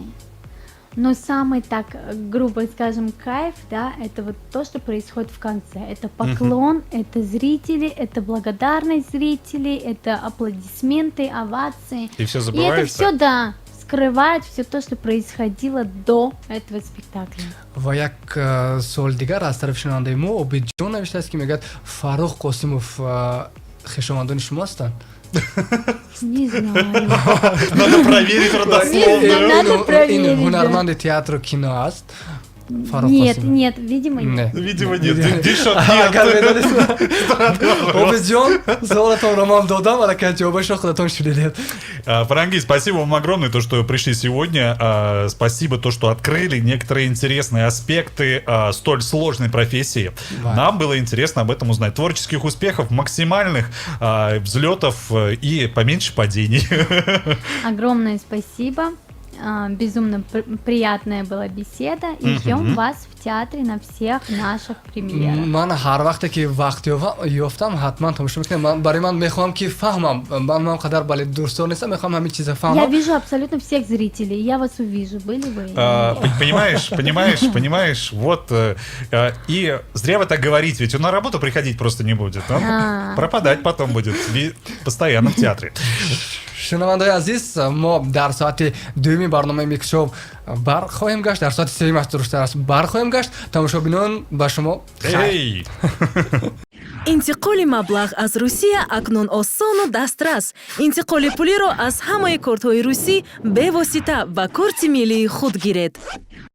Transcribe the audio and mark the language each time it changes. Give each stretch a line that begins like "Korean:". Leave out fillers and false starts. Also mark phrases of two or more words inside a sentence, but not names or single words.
Russian: Но самый, так грубо скажем, кайф, да, это вот то, что происходит в конце. Это поклон, это зрители, это благодарность зрителей, это аплодисменты, овации. И все И это забывается? все, да, скрывает все то, что происходило до этого спектакля.
Tajik: ва як суоли дигар аз тарафи шунавандаи мо обидҷон навиштааст ки мегӯяд Фаррух Қосимов хешовандони шумо ҳастанд?
Russian: Не знаю. Надо проверить родословную. Надо проверить,
Tajik: ин
Russian: да.
Tajik: ҳунарманди театру кино аст Фаррух
Russian: Нет,
Tajik: Қосимов?
Russian: нет, видимо нет. Видимо, нет. Дишо,
Tajik: агар
Russian: нет.
Tajik: медонистам обидҷон суолатонро ман додам аллакай ҷавобашро худатон шунидед.
Russian: Фаранги, спасибо вам огромное, то, что пришли сегодня. Спасибо, то, что открыли некоторые интересные аспекты столь сложной профессии. Да. Нам было интересно об этом узнать. Творческих успехов, максимальных взлетов и поменьше падений. Огромное спасибо. безумно приятная была беседа. И ждем вас в театре на всех наших премьерах.
Tajik: ман ҳар вақте ки вақт ёфтам ҳатман тамошо мекунам. Барои ман мехоҳам ки фаҳмам. Ман қадар бале дурстор нестам, мехоҳам ҳамин чиза
Russian: Я
Tajik: фаҳмам.
Russian: вижу абсолютно всех зрителей. Я вас увижу. Были вы? Понимаешь, вот. И зря вы так говорите, ведь он на работу приходить просто не будет. Он пропадать потом будет постоянно в театре.
Tajik: шунавандаи азиз, мо дар соати дуюми барномаи микшоп бархоҳем гашт, дар соати сеюм аст дурустар аст бархоҳем гашт. Тамошобинон ба шумо хайр. Эй! интиқоли маблағ аз Русия акнун осону дастрас. интиқоли пулиро аз ҳамаи кортҳои русӣ бевосита ба корти миллии худ гиред.